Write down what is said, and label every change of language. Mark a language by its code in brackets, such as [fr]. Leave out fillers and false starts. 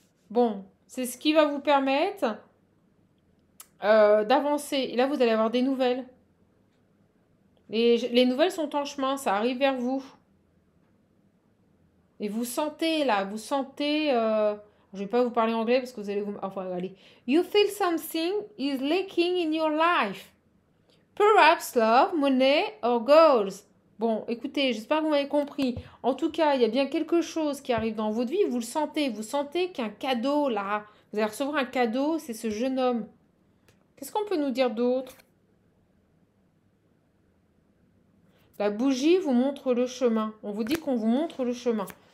[fr] Bon, c'est ce qui va vous permettre d'avancer. Et là, vous allez avoir des nouvelles. Les nouvelles sont en chemin, ça arrive vers vous. Et vous sentez là, vous sentez... je vais pas vous parler anglais parce que vous allez vous... Enfin, allez. [en] You feel something is lacking in your life. Perhaps love, money or goals. [fr] Bon, écoutez, j'espère que vous m'avez compris. En tout cas, il y a bien quelque chose qui arrive dans votre vie, vous le sentez. Vous sentez qu'un cadeau, là, vous allez recevoir un cadeau, c'est ce jeune homme. Qu'est-ce qu'on peut nous dire d'autre? La bougie vous montre le chemin. On vous dit qu'on vous montre le chemin.